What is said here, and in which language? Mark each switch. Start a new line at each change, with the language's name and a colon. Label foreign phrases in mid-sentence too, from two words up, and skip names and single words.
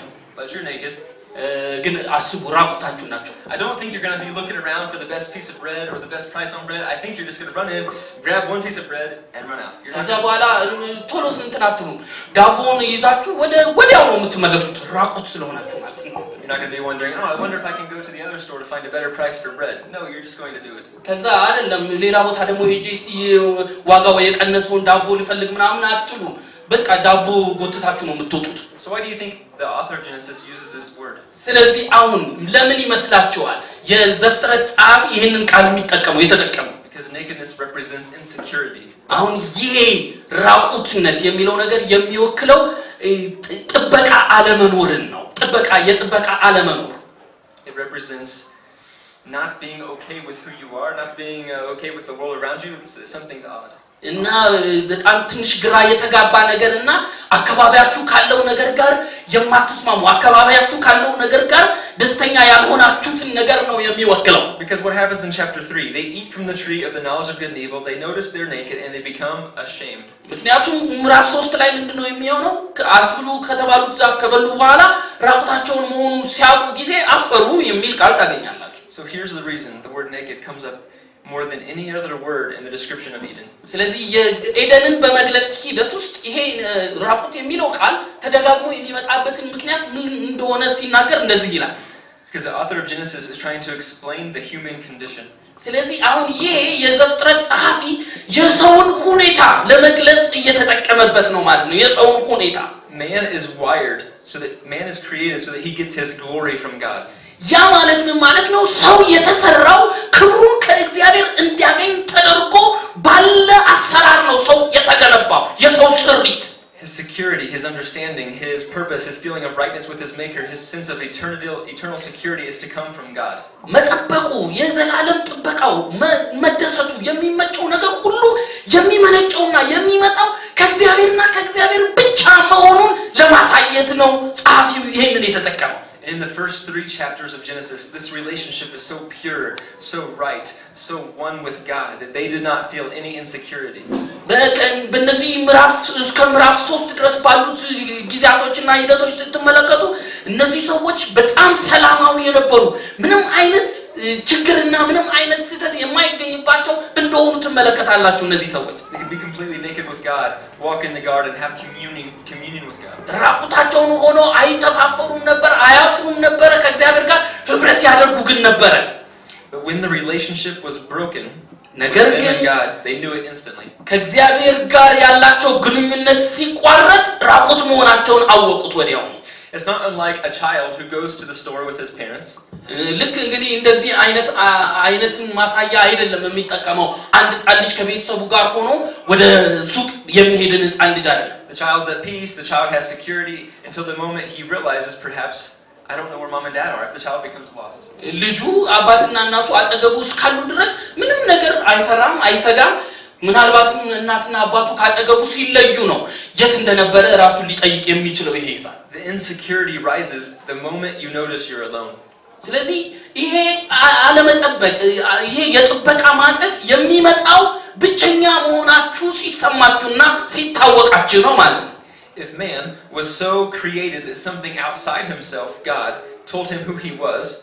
English: but you're naked.
Amharic: ግን አስቡ ራቁታችሁ ናችሁ።
English: I don't think you're going to be looking around for the best piece of bread or the best price on bread. I think you're just going to run in, grab one piece of bread and run out.
Amharic: ከዛ በኋላ ቶሎ እንትናትሩ ዳቦውን ይዛችሁ ወዲያው ነው የምትመለሱት ራቁት ስለሆናችሁ ማለት ነው።
English: You're not going to be wondering, "Oh, I wonder if I can go to the other store to find a better price for bread." No, you're just going to do it.
Amharic: ከዛ አይደለም ሌላ ቦታ ደግሞ ሄጄ እስቲ ዋጋው የቀነሰውን ዳቦ ልፈልግ ምናምን አትሉ። በቃ ዳቦ ጎትታችሁ ነው የምትወጡት።
English: So why do you think the author of Genesis uses this word?
Amharic: ስለዚህ አሁን ለምን ይመስላችኋል የዘፍጥረት ጸሐፊ ይሄንን ቃል የተጠቀመው?
English: Because nakedness represents insecurity.
Amharic: አሁን ይሄ ራቁትነት የሚለው ነገር የሚወክለው ጥበቃ አለመኖርን ነው። የጥበቃ አለመኖር።
English: It represents not being okay with who you are, not being okay with the world around you. Something's odd.
Amharic: እና በጣም ትንሽ ግራ የተጋባ ነገርና አካባቢያችሁ ካለው ነገር ጋር የማትስማሙ አካባቢያችሁ ካለው ነገር ጋር ደስተኛ ያልሆናችሁትን ነገር ነው የሚወክለው።
English: Because what happens in chapter 3, they eat from the tree of the knowledge of good and evil, they notice they're naked and they become ashamed.
Amharic: ምክንያቱም ምዕራፍ 3 ላይ ምንድነው የሚሆነው? አትብሉ ከተባሉት ዛፍ ከበሉ በኋላ ራቁታቸውን መሆኑን ሲያውቁ ጊዜ አፈሩ የሚል ቃል ታገኛላችሁ።
English: So here's the reason the word naked comes up more than any other word in the description of Eden.
Amharic: ስለዚህ የኤደንን በመግለጽ ሂደት ውስጥ ይሄ ራቁት የሚለው ቃል ተደጋግሞ የሚመጣበትን ምክንያት ምን እንደሆነ ሲናገር እንደዚህ ይላል።
English: Because the author of Genesis is trying to explain the human condition.
Amharic: ስለዚህ አሁን ይሄ የዘፍጥረት ጸሐፊ የሰውን ሁኔታ ለመግለጽ እየተጠቀመበት ነው ማለት ነው። የሰውን ሁኔታ
English: Man is wired so that man is created so that he gets his glory from God.
Amharic: ያ ማለት ምን ማለት ነው? ሰው የተሰራው ክብሩን ከእግዚአብሔር እንዲያገኝ ተደርጎ ባለ አሰራር ነው ሰው የተገነባው። የሰው ስሪት
English: his security, his understanding, his purpose, his feeling of rightness with his maker, his sense of eternal security is to come from God.
Amharic: መጠበቁ የዘላለም ጥበቃው መደሰቱ የሚመቸው ነገር ሁሉ የሚመነጨውና የሚመጣው ከእግዚአብሔርና ከእግዚአብሔር ብቻ መሆኑን ለማሳየት ነው ጸሐፊው ይሄንን የተጠቀመው።
English: In the first 3 chapters of Genesis, this relationship is so pure, so right, so one with God that they did not feel any insecurity.
Amharic: በእነዚህ እስከ ምዕራፍ 3 ድረስ ባሉት ጊዜያቶችና ሂደቶች ስትመለከቱ እነዚህ ሰዎች በጣም ሰላማዊ የነበሩ ምንም አይነት ችግርና ምንም አይነት ስህተት የማይገኝባቸው እንደሆኑ ትመለከታላችሁ። እነዚህ ሰዎች
English: they could be completely naked with God, walk in the garden, have communion with God.
Amharic: ራቁታቸውን ሆኖ አይተፋፈሩም ነበር፣ አያፍሩም ነበር፣ ከእግዚአብሔር ጋር ህብረት ያደርጉ ግን ነበር።
English: But when the relationship was broken,
Amharic: ነገር ግን
English: God, they knew it instantly.
Amharic: ከእግዚአብሔር ጋር ያላቸው ግንኙነት ሲቋረጥ ራቁት መሆናቸውን አወቁት ወዲያው።
English: It's not unlike a child who goes to the store with his parents.
Amharic: ልክ እንግዲህ እንደዚህ አይነትን ማሳያ አይደለም የሚጠቀመው አንድ ሕፃን ልጅ ከቤተሰቡ ጋር ሆኖ ወደ ሱቅ የሚሄድን ሕፃን ልጅ አይደለም።
English: The child's at peace, the child has security until the moment he realizes perhaps I don't know where mom and dad are if the child becomes lost.
Amharic: ልጁ አባትና እናቱ አጠገቡ እስካሉ ድረስ ምንም ነገር አይፈራም፣ አይሰጋም። ምናልባትም እናትና አባቱ ካጠገቡ ሲለዩ ነው የት እንደነበረ ራሱን ሊጠይቅ የሚችለው ይሄ ሕፃን።
English: The insecurity rises the moment you notice you're alone.
Amharic: ስለዚህ ይሄ አለመጠበቅ ይሄ የጥበቃ ማጣት የሚመጣው ብቸኛ መሆናችሁ ሲሰማችሁና ሲታወቃችሁ ነው ማለት ነው።
English: If man was so created that something outside himself, God, told him who he was,